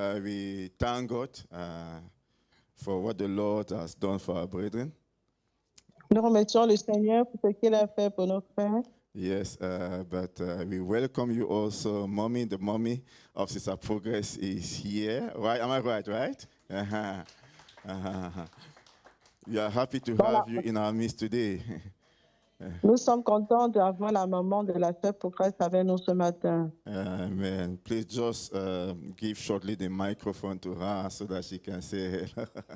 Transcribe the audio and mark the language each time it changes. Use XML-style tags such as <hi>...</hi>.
<en>We thank God for what the Lord has done for our brethren.</en> <fr>Nous remercions le Seigneur pour ce qu'il a fait pour nos frères.</fr> <en>Yes, but we welcome you also. Mommy, the mommy of Sister Progress is here. Right? Am I right? Right? Uh-huh. Uh-huh. We are happy to have you in our midst today.</en> <fr>Nous sommes contents d'avoir la maman de la sœur Progress avec nous ce matin.</fr> <en>Amen. Please just give shortly the microphone to her so that she can say hello.</en>